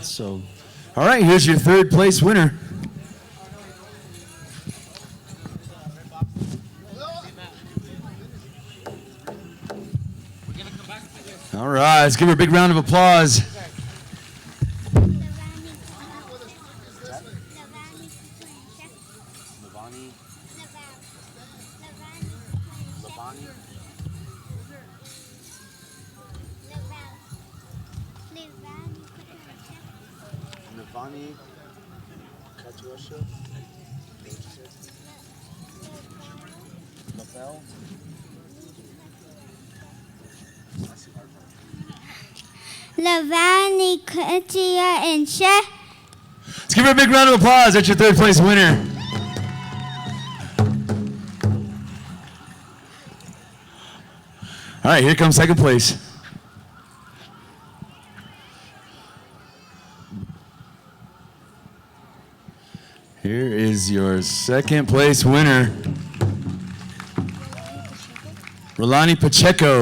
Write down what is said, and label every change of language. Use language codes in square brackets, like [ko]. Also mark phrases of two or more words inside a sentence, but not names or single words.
[en] So, all right, here's your third place winner. All right, let's give her a big round of applause. Lavani. Lavani. Lavani. Katusha. Lavelle. Lavani, Katia, and Sheh. Let's give her a big round of applause. That's your third place winner. All right, here comes second place. Here is your second place winner, Rolani Pacheco.